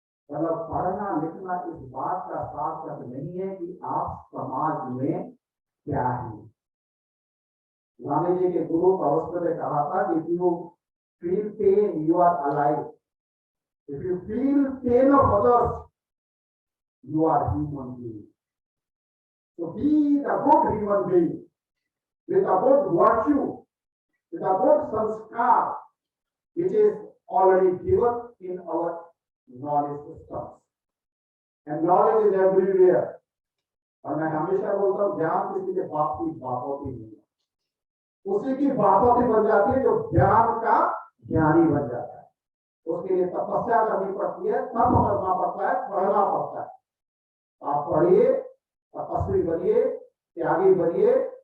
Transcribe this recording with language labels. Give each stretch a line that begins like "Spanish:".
Hindi: मतलब पढ़ना लिखना इस बात का सार्थक नहीं है कि आप समाज में क्या है। स्वामी जी के गुरु अवस्था ने कहा था कि
English: if you feel pain, you are alive. If you feel pain of others, you are human being. So be the good human being with a good virtue, with a good sanskar, which is already given in our knowledge systems. And knowledge is everywhere.
Hindi: और मैं हमेशा बोलता हूँ ज्ञान किसी के बाप की बापोती नहीं है, उसी की बापोती बन जाती है जो ज्ञान का ज्ञानी बन जाता है। उसके लिए तपस्या करनी पड़ती है, तप करना पड़ता है, पढ़ना पड़ता है। आप पढ़िए, तपस्वी बनिए, त्यागी बनिए।